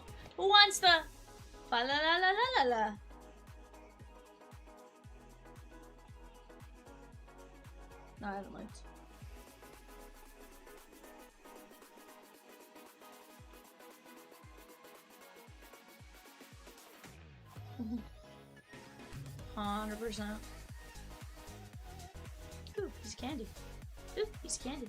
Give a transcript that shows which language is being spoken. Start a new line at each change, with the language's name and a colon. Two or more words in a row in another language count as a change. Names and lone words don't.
English: Who wants the... Fa la la la la la la. No, I haven't looked. %. Ooh, piece of candy. Ooh, piece of candy.